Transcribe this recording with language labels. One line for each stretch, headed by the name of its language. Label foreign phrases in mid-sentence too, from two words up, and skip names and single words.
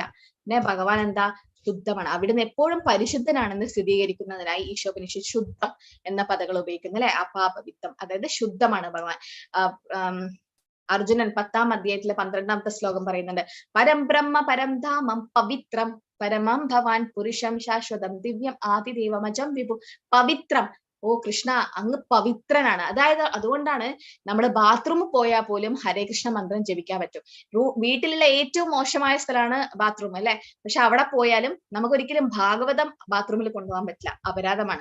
Malayalam: പിന്നെ ഭഗവാൻ എന്താ? ശുദ്ധമാണ്. അവിടുന്ന് എപ്പോഴും പരിശുദ്ധനാണെന്ന് സ്ഥിരീകരിക്കുന്നതിനായി ഈശോപനിഷത്ത് ശുദ്ധം എന്ന പദങ്ങൾ ഉപയോഗിക്കുന്നു അല്ലെ. അപാപവിത്തം, അതായത് ശുദ്ധമാണ് ഭഗവാൻ. അർജുനൻ 10-ാം അധ്യായത്തിലെ 12-ാമത്തെ ശ്ലോകം പറയുന്നുണ്ട്,
Sanskrit: പരം ബ്രഹ്മ പരം ധാമം പവിത്രം പരമം ഭവാൻ പുരുഷം ശാശ്വതം ദിവ്യം ആദിദേവമജം വിഭു.
Malayalam: പവിത്രം, ഓ കൃഷ്ണ അങ്ങ് പവിത്രനാണ്. അതായത് അതുകൊണ്ടാണ് നമ്മൾ ബാത്റൂമിൽ പോയാൽ പോലും ഹരേ കൃഷ്ണ മന്ത്രം ജപിക്കാൻ പറ്റും. വീട്ടിലുള്ള ഏറ്റവും മോശമായ സ്ഥലമാണ് ബാത്റൂം അല്ലെ, പക്ഷെ അവിടെ പോയാലും നമുക്കൊരിക്കലും ഭാഗവതം ബാത്റൂമിൽ കൊണ്ടുപോകാൻ പറ്റില്ല, അപരാധമാണ്.